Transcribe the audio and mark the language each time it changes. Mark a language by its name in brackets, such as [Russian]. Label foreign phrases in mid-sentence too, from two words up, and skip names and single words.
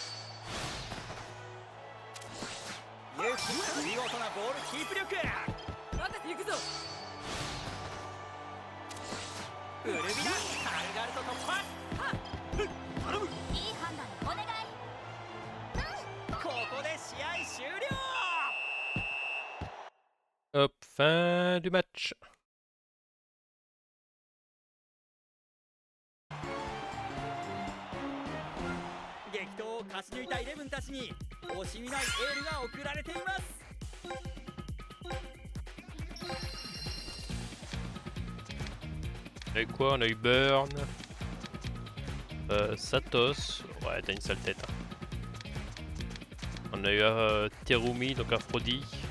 [Japanese] ユキ、見事なボールキープ力。行くぞ。ウルビラ、軽々と突破。頼む。いい判断よ。お願い。ここで試合終了。 [French] Hop, fin du match. [Japanese] 激闘を勝ち抜いたイレブンたちに惜しみないエールが送られています。 [French] On a eu quoi? On a eu Burn, Satos, ouais t'as une sale tête. Hein. On a eu Terumi, donc Aphrodite.